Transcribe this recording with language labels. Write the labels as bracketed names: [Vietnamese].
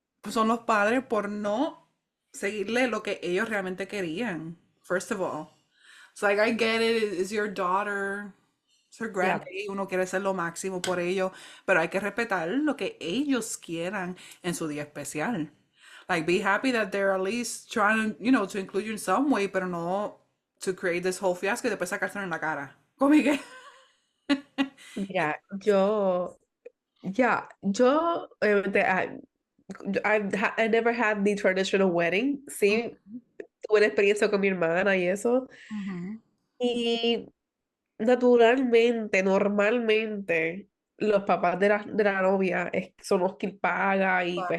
[Spanish] son los padres por no seguirle lo que ellos realmente querían. [English] First of all, it's like I get it, it's your daughter, it's her Yeah, [Spanish] grandbaby, uno quiere hacer lo máximo por ellos, pero hay que respetar lo que ellos quieran en su día especial. [English] Like, be happy that they're at least trying, to include you in some way, [Spanish] pero no [English] to create this whole fiasco [Spanish] y después sacárselo en la cara. Como que, mira, yo, [English] I never had the traditional wedding. [Spanish] Sí, tuve la experiencia con mi hermana y eso. Ujú. Y normalmente, los papás de la novia son los que pagan y pues